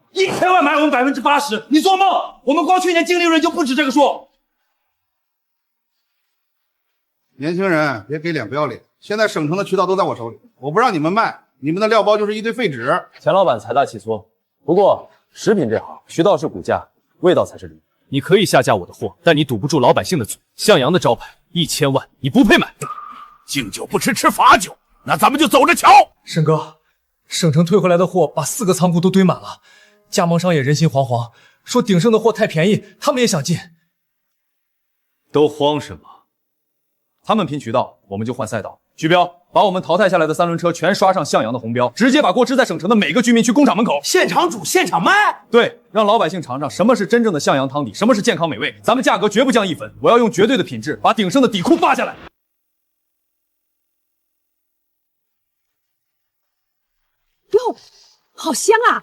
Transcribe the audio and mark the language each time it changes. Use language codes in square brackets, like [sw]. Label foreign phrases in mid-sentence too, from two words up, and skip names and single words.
[zh] ？1000 萬買我們80%？你做夢！我們光去年淨利潤就不止這個數。年輕人別給臉不要臉，現在省城的渠道都在我手裡，我不讓你們賣，你們的料包就是一堆廢紙。錢老闆財大氣粗，不過食品這行，渠道是骨架，味道才是靈。你可以下架我的貨，但你堵不住老百姓的嘴。向陽的招牌1000萬，你不配買。敬酒不吃吃罰酒，那咱們就走着瞧。沈哥，省城退回來的貨把4個倉庫都堆滿了，加盟商也人心惶惶，說鼎盛的貨太便宜，他們也想進。都慌什麼？他們拼渠道，我們就換賽道。徐彪，把我們淘汰下來的3輪車全刷上向陽的紅標，直接把鍋支在省城的每個居民區工廠門口，現場煮現場賣。對，讓老百姓嘗嘗什麼是真正的向陽湯底，什麼是健康美味。咱們價格絕不降1分，我要用絕對的品質把鼎盛的底褲扒下來。喲，好香啊！